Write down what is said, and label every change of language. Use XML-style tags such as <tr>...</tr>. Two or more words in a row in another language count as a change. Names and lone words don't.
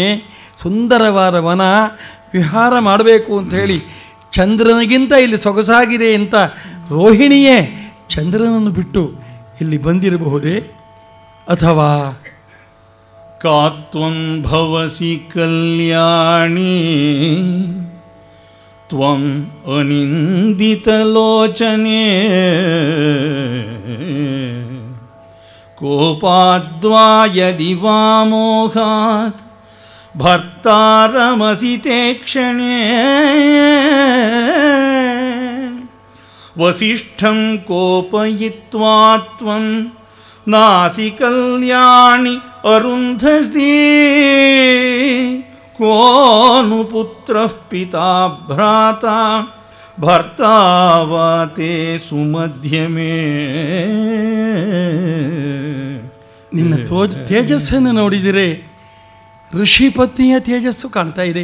<kn>ಸುಂದರವಾದ ವನ, ವಿಹಾರ ಮಾಡಬೇಕು ಅಂಥೇಳಿ ಚಂದ್ರನಿಗಿಂತ ಇಲ್ಲಿ ಸೊಗಸಾಗಿದೆ ಅಂತ ರೋಹಿಣಿಯೇ ಚಂದ್ರನನ್ನು ಬಿಟ್ಟು ಇಲ್ಲಿ ಬಂದಿರಬಹುದೇ? ಅಥವಾ</kn> <sa>ಕಾತ್ವಂ ಭವಸಿ ಕಲ್ಯಾಣಿ ತ್ವಂ ಅನಿಂದಿತಲೋಚನೆ ಕೋಪಾದ್ವಾ ಯದಿ ವಾ ಮೋಹಾತ್ ಭರ್ತಾರಮಸಿ ತೇ ಕ್ಷಣೇ ವಸಿಷ್ಠಂ ಕೋಪಯಿತ್ವಾ ತ್ವಂ ನಾಸಿ ಕಲ್ಯಾಣಿ ಅರುಂಧತಿ ಕೋನು ಪುತ್ರಃ ಪಿತಾ ಭ್ರಾತಾ ಭರ್ತಾ ವಾ ತೇ ಸುಮಧ್ಯಮೇ.</sa> <kn>ನಿನ್ನ ತೇಜಸ್ಸನ್ನು ನೋಡಿದರೆ ಋಷಿಪತ್ನಿಯ ತೇಜಸ್ಸು ಕಾಣ್ತಾ ಇದೆ.</kn>